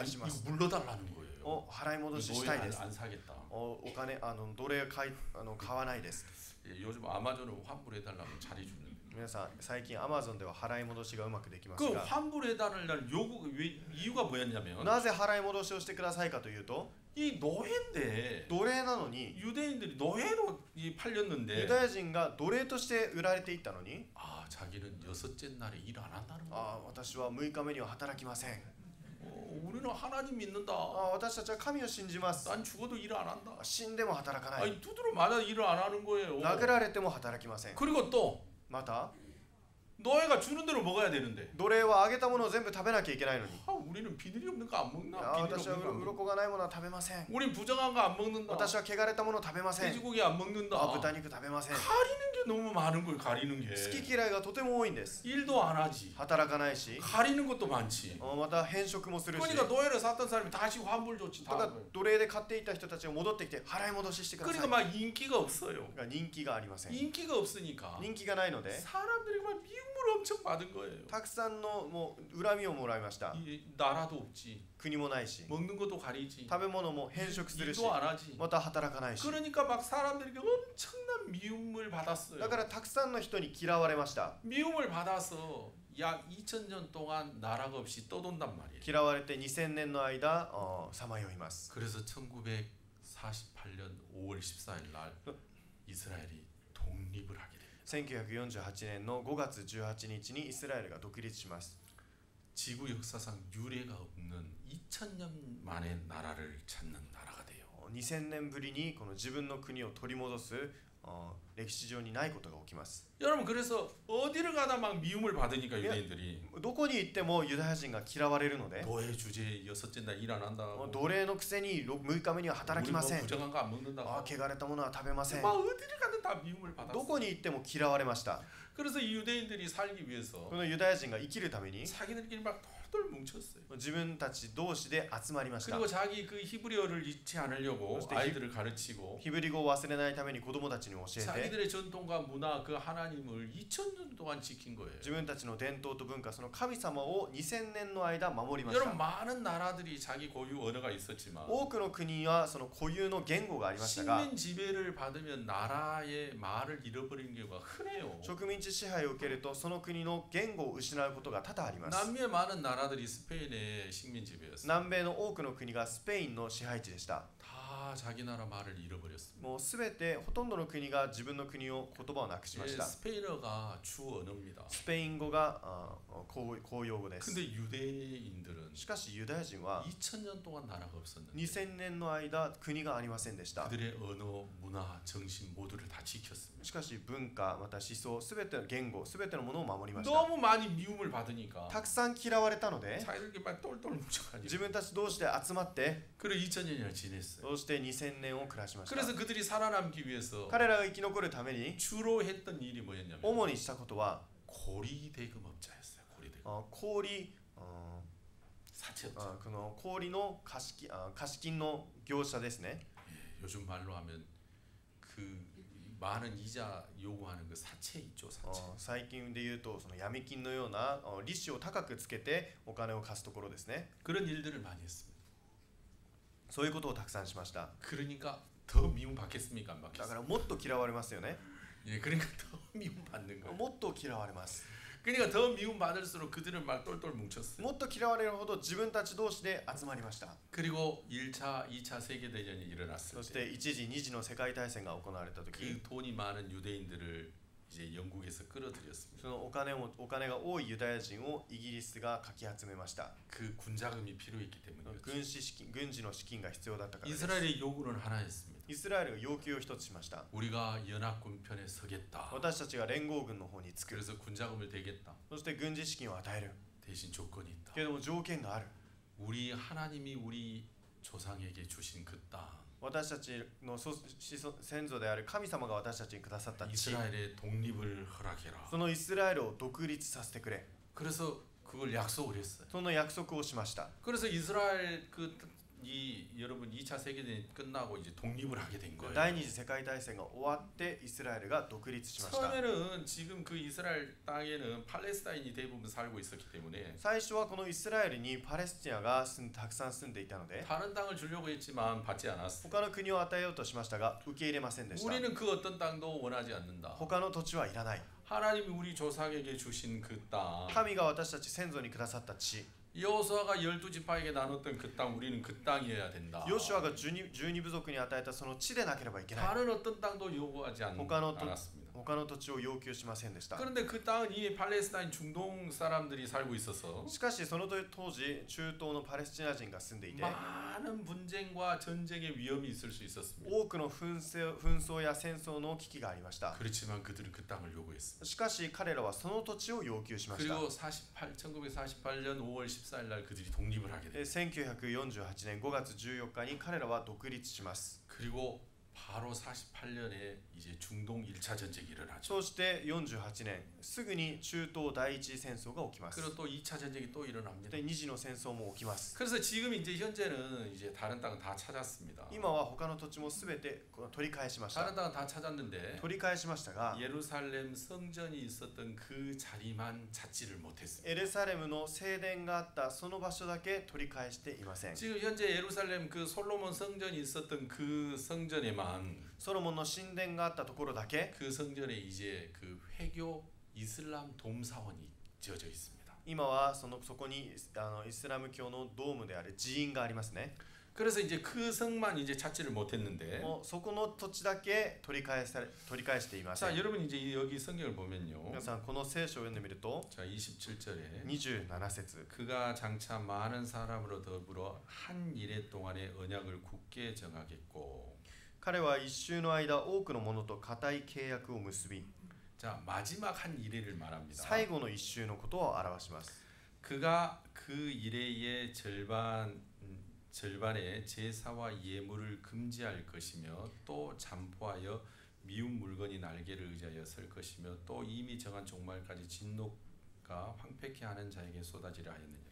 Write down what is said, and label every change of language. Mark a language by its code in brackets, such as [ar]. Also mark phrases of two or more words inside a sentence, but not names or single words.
[ko] 아니, [ja] します [ko] 이거 물러달라는 거예요. [ja] 払い戻し [ko] 노예 [ja] したいです [ko] 안 사겠다. [ja] お金奴隷買わないです。 [ko] 예, 요즘 아마존은 환불해달라고 잘해주는. [ja] 皆さん最近アマゾンでは払い戻しがうまくできます [ko] 그 [ja] が [ko] 환불해달라는 요구 이유가 뭐였냐면 [ja] なぜ払い戻しをしてくださいかというと [ko] 이 노예인데 [ja] 奴隷なのに [ko] 유대인들이 노예로 팔렸는데 [ja] ユダヤ人が奴隷として売られていったのに [ko] 아 자기는 여섯째 날에 일 안 한다는 거야. [ja] 私は6日目には働きません。 [ko] 우리는 하나님 믿는다. [ja] 私たちは神を信じます。 [ko] 난 죽어도 일 안 한다. [ja] 死んでも働かない。 [ko] 아니 두드러 맞아 일을 안 하는 거예요. [ja] 殴られても働きません。 [ko] 그리고 또 [ja] また [ko] 노예가 주는 대로 먹어야 되는데 [ja] 奴隷はあげたものを全部食べなきゃいけないのに [ko] 우리는 비늘이 없는 거 안 먹나? [ja] 私は鱗がないものは食べません。 [ko] 우린 부정한 거 안 먹는다. [ja] 私は汚れたものを食べません。 [ko] 돼지고기 안 먹는다. [ja] 豚肉食べません。 [ko] 가리는 게 너무 많은 거예요. 가리는 게. [ja] 好き嫌いがとても多いんです。 [ko] 일도 안 하지. [ja] 働かないし [ko] 가리는 것도 많지. [ja] また変色もするし [ko] 그러니까 노예를 샀던 사람이 다시 환불 조치 [ja] だ [ko] 다 [ja] か [ko] 하는 [ja] ら [ko] 거예요. [ja] 奴隷で買っていた人たちが戻ってきて払い戻ししてください。 [ko] 그러니까 막 인기가 없어요. [ja] が人気がありません。 [ko] 인기가 없으니까 [ja] 人気がないので [ko] 사람들이 막 미움을 엄청 받은 거예요. [ja] たくさんのもう恨みをもらいました。 [ko] 이 나라도 없지. [ja] 国もないし [ko] 먹는 것도 가리지. [ja] 食べ物も変色するし [ko] 일도 안 하지. [ja] また働かないし [ko] 그러니까 막 사람들에게 엄청난 미움을 받았어요. [ja] だからたくさんの人に嫌われました。 [ko] 미움을 받아서 약 2000년 동안 나라가 없이 떠돈단 말이에요. [ja] 嫌われて2000年の間さまよいます。 [ko] 그래서 1948년 5월 14일 날 이스라엘이 독립을 하게 됩니다. [ja] 1948 年の5月18日にイスラエルが独立します。 [ko] 지구 역사상 유례가 없는 2000년 만에 나라를 찾는 나라가 돼요. [ja] 2000 年ぶりにこの自分の国を取り戻す歴史上にないことが起きます。 [ko] 여러분 그래서 어디를 가나 막 미움을 받으니까 유대인들이 [ja] どこに行ってもユダヤ人が嫌われるので [ko] 노예 주제 여섯째 날 일 안 한다고 [ja] 奴隷のくせに6日目には働きません。 [ko] 부정한 거 안 먹는다고 [ja] 汚れたものは食べません。 [ko] 막 어디를 가든 다 미움을 [ja] ど [ko] 받았어. [ja] こに行っても嫌われました。 [ko] 그래서 이 유대인들이 살기 위해서 [ja] このユダヤ人が生きるために [ko] 자기들끼리 막 똘똘 뭉쳤어요. [ja] 自分たち同士で集まりました。 [ko] 그리고 자기 그 히브리어를 잊지 않으려고 그때 아이들을 가르치고 [ja] ヒブリ語を忘れないために子供たちに教えて [ko] 자기들의 전통과 문화 그 하나님을 2000년 동안 지킨 거예요. [ja] 自分たちの伝統と文化その神様を2000年の間守りまし [ko] 여러분 [ja] た。 [ko] 많은 나라들이 자기 고유 언어가 있었지만 [ja] 多くの国はその固有の言語がありましたが [ko] 식민 지배를 받으면 나라의 말을 잃어버리는 경우가 흔해요. [ja] 植民地支配を受けるとその国の言語を失うことが多々あります。 [ko] 남미의 많은 나라들이 스페인의 식민 지배였어요. [ja] 南米の多くの国がスペインの支配地でした。 [ko] 다 자기 나라 말을 잃어버렸습니다. [ja] もうすべてほとんどの国が自分の国を言葉をなくしま [ko] 예, [ja] した。 [ko] 스페인어가 주 언어입니다. [ja] スペイン語が公用語です。 [ko] 근데 유대인들은 [ja] しかしユダヤ人は [ko] 2000년 동안 나라가 없었는데 [ja] 2000 年の間国がありませんでした。 [ko] 그들의 언어, 문화, 정신 모두를 다 지켰습니다. [ja] しかし文化また思想すべての言語すべてのものを守りました。 [ko] 너무 많이 미움을 받으니까 [ja] たくさん嫌われたので [ko] 자기들끼리 막 똘똘 뭉쳐가지고 [ja] 自分たち同士で集まって [ko] 그래 2000년이나 지냈어요. [ja] そして2000年を暮らしました。 [ko] 그래서 그들이 살아남기 위해서 [ja] 彼らが生き残るために [ko] 주로 했던 일이 뭐였냐면 [ja] 主にしたことは [ko] 고리대금업자였어요. 고리대금. [ja] 氷 [ko] 사채업자. [ja] この氷の貸金の業者ですね。 [ko] 예, 요즘 말로 하면 그 많은 이자 요구하는 그 사채 있죠. 사채. [ja] 最近で言うとその闇金のような利子を高くつけてお金を貸すところですね。 [ko] 그런 일들을 많이 했습니다. [ja] そういうことをたくさんしました。 [ko] 그러니까 더 미움 받겠습니까? 안 [ja] だか [ko] 받겠습니까? [ja] らもっと嫌われますよね。 [ko] 예, 그러니까 더 미움 받는 거예요. [ja] もっと嫌われます。 [ko] 그러니까 더 미움 받을수록 그들은 막 똘똘 뭉쳤어요. [ja] もっと嫌われるほど自分たち同士で集まりました。 [ko] 그리고 1차, 2차 세계 대전이 일어났을 [ja] そし [ko] 때 [ja] て1次2次の世界大戦が行われた時、 [ko] 그 돈이 많은 유대인들을 이제 영국에서 끌어들였습니다. [ja] そのお金が多いユダヤ人をイギリスがかき集めました。 [ko] 그 군자금이 필요했기 때문이었죠. [ja] 軍事の資金が必要だったからです。 [ko] 이스라엘의 요구는 하나였습니다. [ja] イスラエルが要求を一つしました。 [ko] 우리가 연합군 편에 서겠다. [ja] 私たちが連合軍の方につく。 [ko] 그래서 군자금을 대겠다. [ja] そして軍事資金を与える。 [ko] 대신 조건이 있다. [ja] けれども条件がある。 [ko] 우리 하나님이 우리 조상에게 주신 그 땅, [ja] 私たちの先祖である神様が私たちにくださった地、 [ko] 이스라엘의 독립을 허락해라. [ja] そのイスラエルを独立させてくれ。 [ko] 그래서 그걸 약속을 했어요. [ja] その約束をしました。 [ko] 그래서 이스라엘 여러분 2차 세계대전이 끝나고 이제 독립을 하게 된 거예요. [ja] 第二次世界大戦が終わってイスラエルが独立しました。 [ko] 처음에는 지금 그 이스라엘 땅에는 팔레스타인이 대부분 살고 있었기 때문에 [ja] 最初はこのイスラエルにパレスチナがたくさん住んでいたので、 [ko] 다른 땅을 주려고 했지만 받지 않았어요. [ja] 他の国を与えようとしましたが受け入れませんでした。 [ko] 우리는 그 어떤 땅도 원하지 않는다. [ja] 他の土地はいらない。 [ko] 하나님이 우리 조상에게 주신 그 땅, [ja] 神が私たち先祖にくださった地、 [ko] 여호수아가 12지파에게 나눴던 그 땅, 우리는 그 땅이어야 된다. [ja] ヨシュアが12部族に与えたその地でなければいけない。 [ko] 다른 어떤 땅도 요구하지 않았습니다. [ja] 他の土地を要求しませんでした。 [ko] 그런데 그 땅은 이미 팔레스타인 중동 사람들이 살고 있어서 [ja] しかしその当時中東のパレスチナ人が住んでいて、 [ko] 많은 분쟁과 전쟁의 위험이 있을 수 있었습니다. [ja] 多くの紛争や戦争の危機がありました。 [ko] 그렇지만 그들은 그 땅을 요구했습니다. [ja] しかし彼らはその土地を要求しました。 [ko] 그리고 1948년 5월 14일 날 그들이 독립을 하게 됩니다. [ja] 1948 年5月14日に彼らは独立します。 [ko] 그리고 바로 48년에 이제 중동 1차 전쟁이 일어나죠. [ja] そして48年すぐに中東第一次戦争が起きます。 [ko] 그리고 또 2차 전쟁이 또 일어납니다. [ja] で二次の戦争も起きます。 [ko] 그래서 지금 이제 현재는 이제 다른 땅은 다 찾았습니다. [ja] 今は他の土地もすべて取り返しました。 [ko] 다른 땅은 다 찾았는데 [ja] 取り返しましたが、 [ko] 예루살렘 성전이 있었던 그 자리만 찾지를 못했습니다. [ja] エルサレムの聖殿があったその場所だけ取り返していません。 [ko] 지금 현재 예루살렘 그 솔로몬 성전이 있었던 그 성전에만 [ja] ソロモンの神殿があったところだけ、 [ko] 그 성전에 이제 그 회교 이슬람 돔사원이 지어져 있습니다. [ja] 今はそこにイスラム教のドームである寺院がありますね。 [ko] 그래서 이제 그 성만 이제 찾지를 못했는데, [ja] もうそこの土地だけ取り返していませ [ko] 자 [ja] ん。 [ko] 여러분 이제 여기 성경을 보면요, [ja] 皆さんこの聖書を読んでみると、 [ko] 자 27절에 [ja] 27節、 [ko] 그가 장차 많은 사람으로 더불어 한 일해 동안의 언약을 굳게 정하겠고, [ja] 彼は一周の間多くの者と固い契約を結び、 [ko] 자 마지막 한 일해를 말합니다. [ja] 最後の一周のことを表します。 [ko] 그가 그 일해의 절반의 제사와 예물을 금지할 것이며 또 잠포하여 미운 물건이 날개를 의지하여 설 것이며 또 이미 정한 종말까지 진노가 황폐케 하는 자에게 쏟아지려 하였느냐.